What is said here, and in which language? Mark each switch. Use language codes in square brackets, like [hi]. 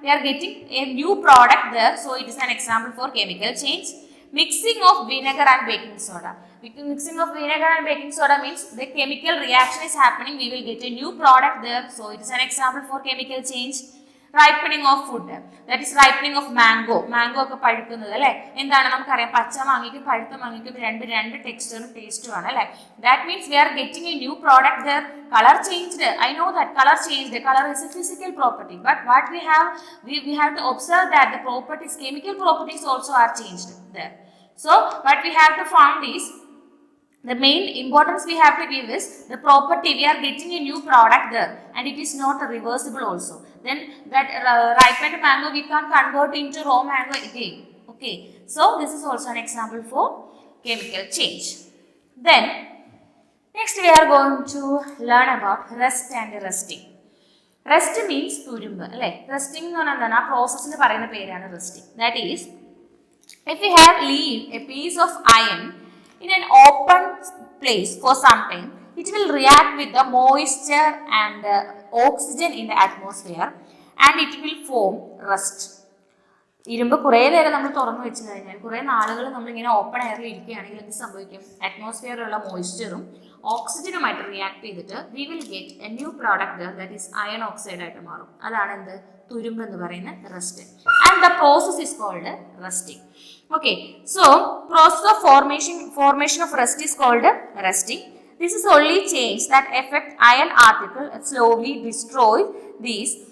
[en] We are getting a new product there. So it is an example for chemical change. Mixing of vinegar and baking soda. Mixing of vinegar and baking soda means the chemical reaction is happening. We will get a new product there. So it is an example for chemical change. Ripening of food. That is ripening of mango. [ml] Mango ഒക്കെ പഴുക്കുന്നത് അല്ലേ? എന്താണ് നമുക്കറിയാം, പച്ച മാങ്ങയ്ക്കും പഴുത്ത മാങ്ങയ്ക്കും രണ്ട് ടെക്സ്ചറും ടേസ്റ്റും ആണ് അല്ലേ? [en] That means we are getting a new product there. Color changed. I know that color changed. Color is a physical property. But what we have to observe that the properties, chemical properties also are changed there. So what we have to find is, the main importance we have to give is the property. We are getting a new product there, and it is not reversible also. Then that ripened mango we can't convert into raw mango again. Okay, so this is also an example for chemical change. Then next we are going to learn about rust and rusting. Rust means [ml] തുരുമ്പ് അല്ലേ? Rusting എന്ന് പറഞ്ഞാൽ എന്താണ്? ആ പ്രോസസ്സിന് പറയുന്ന പേരാണ് rusting. [en] That is, if we have leave a piece of iron in an open place for some time, it will react with the moisture and oxygen in the atmosphere, and it will form rust. [ml] ഇരുമ്പ് കുറേ നേരം നമ്മൾ തുറന്നു വെച്ച് കഴിഞ്ഞാൽ, കുറേ നാളുകൾ നമ്മളിങ്ങനെ ഓപ്പൺ എയറിൽ ഇരിക്കുകയാണെങ്കിൽ എന്ത് സംഭവിക്കും? അറ്റ്മോസ്ഫിയറിലുള്ള മോയ്സ്ചറും ഓക്സിജനുമായിട്ട് റിയാക്ട് ചെയ്തിട്ട് [en] we will get a new product that is iron oxide [ml] ആയിട്ട് മാറും. അതാണ് എന്ത്? തുരുമ്പ് എന്ന് പറയുന്ന rest. [en] And the process is called rusting. Okay, so process of formation of rust is called rusting. This is only change that affect iron particle and slowly destroy these.